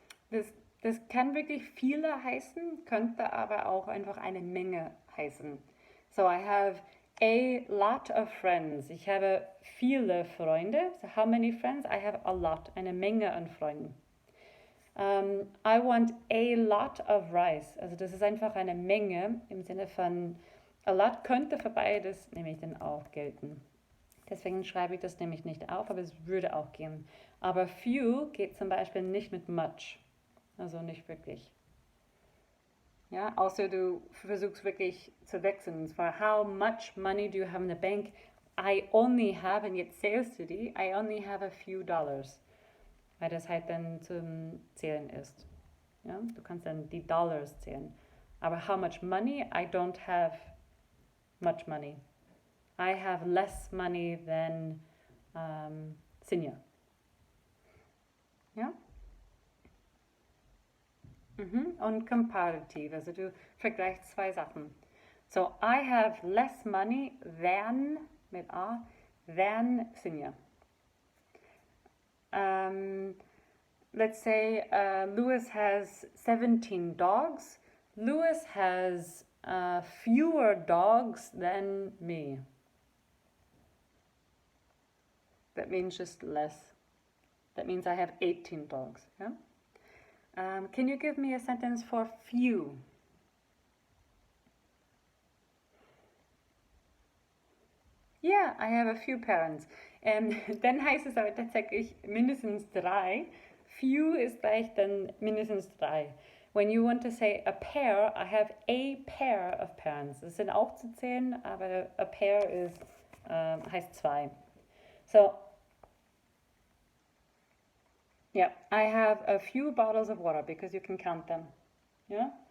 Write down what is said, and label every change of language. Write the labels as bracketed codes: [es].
[de] Das kann wirklich viele heißen, könnte aber auch einfach eine Menge heißen. [en] So, I have a lot of friends. [de] Ich habe viele Freunde. [en] So, how many friends? I have a lot. [de] Eine Menge an Freunden. [en] I want a lot of rice. [de] Also das ist einfach eine Menge im Sinne von [en] a lot [de] könnte für beides nämlich dann auch gelten. Deswegen schreibe ich das nämlich nicht auf, aber es würde auch gehen. Aber few geht zum Beispiel nicht mit much. Also nicht wirklich. Ja, außer du versuchst wirklich zu wechseln. Und zwar, [en] how much money do you have in the bank? I only have, [de] und jetzt zählst du die, [en] I only have a few dollars. [de] Weil das halt dann zum Zählen ist. Ja, du kannst dann die Dollars zählen. [en] Aber how much money? I don't have much money. I have less money than Sinja. [de] Ja? Und comparative, also du vergleichst zwei Sachen. [en] So, I have less money than, [de] mit A, [en] than Sinja. Let's say Lewis has 17 dogs. Lewis has fewer dogs than me. That means just less. That means I have 18 dogs. Yeah? Can you give me a sentence for few? Yeah, I have a few parents. [de] Dann heißt es aber tatsächlich mindestens 3. Few ist gleich dann mindestens 3. [en] When you want to say a pair, I have a pair of parents. [de] Das sind auch zu zählen, aber a pair ist, heißt 2. [en] So, yeah, I have a few bottles of water because you can count them. Yeah?